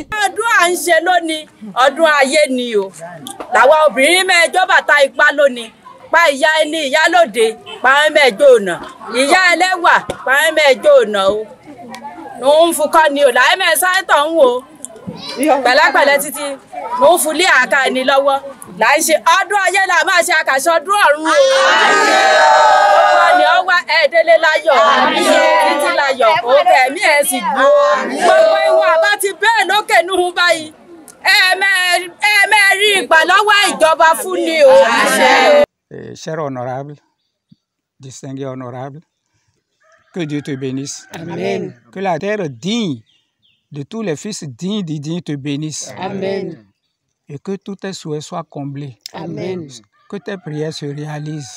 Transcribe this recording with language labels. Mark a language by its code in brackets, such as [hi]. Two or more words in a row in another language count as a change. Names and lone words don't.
[yo] Ọdún à ń ṣe lónìí ọdún ayé ni o làwa obìnrin mẹ́jọ bàtà ipá lónìí pa ìyá ẹni ìyálóde pa ẹ mẹ́jọ ọ̀nà ìyá ẹlẹ́wà pa ẹ mẹ́jọ ọ̀nà o òun fukọ ni o làá mẹ́sàn-án tó ń wò pẹ̀lẹ́pẹ̀lẹ́ títí òun fún lé àká ẹni lọ́wọ́ là ń ṣe ọdún ayé là máa ṣe àkàṣọ ọdún ọ̀run o. Ọ̀pọ̀ ni ọ wá ẹ̀ẹ́dẹ́lé láyọ̀ títí láyọ̀ òkè ẹ̀mí ẹ̀ sì gbó. Gbogbo ìwọ̀n àbá ti bẹ́ẹ̀ lókè núhun báyìí. Ẹ̀ẹ̀mẹ́ rí ìgbà lọ́wọ́ ìjọba fún ni o. [fr] Cher honorable, distingué honorable, que Dieu te bénisse. Amen. Que la terre digne de tous les fils dignes d'Idigny te bénisse. Amen. Et que tous tes souhaits soient comblés. Amen. Que tes prières se réalisent.